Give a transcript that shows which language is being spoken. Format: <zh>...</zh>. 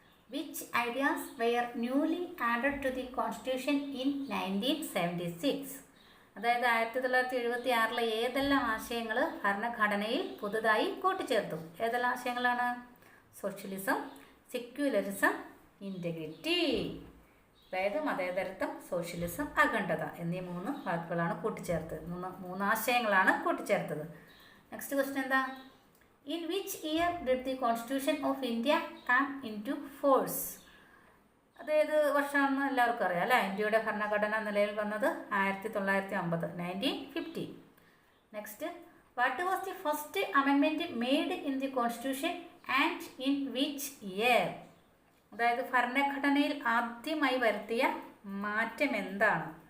<en>Which ideas were newly added to the Constitution in 1976?</en> <ml>അതായത് 1976 ഏതെല്ലാം ആശയങ്ങൾ ഭരണഘടനയിൽ പുതുതായി കൂട്ടിച്ചേർത്തു? ഏതെല്ലാം ആശയങ്ങളാണ്?</ml> <en>Socialism, secularism, integrity.</en> <ml>അതായത് മതേതരത്വം, സോഷ്യലിസം, അഖണ്ഡത എന്നീ 3 വാക്കുകളാണ് കൂട്ടിച്ചേർത്തത്. 3 ആശയങ്ങളാണ് കൂട്ടിച്ചേർത്തത്.</ml> <en>next question</en> <ml>എന്താ?</ml> <en>In which year did the Constitution of India come into force?</en> <ml>അതായത് വർഷമാണെന്ന് എല്ലാവർക്കും അറിയാം അല്ലേ? ഇന്ത്യയുടെ ഭരണഘടന നിലയിൽ വന്നത് 1950 1950.</ml> <en>Next, what was the first amendment made in the constitution and in which year?</en> <ml>അതായത് ഭരണഘടനയിൽ ആദ്യമായി വരുത്തിയ മാറ്റം എന്താണ്?</ml>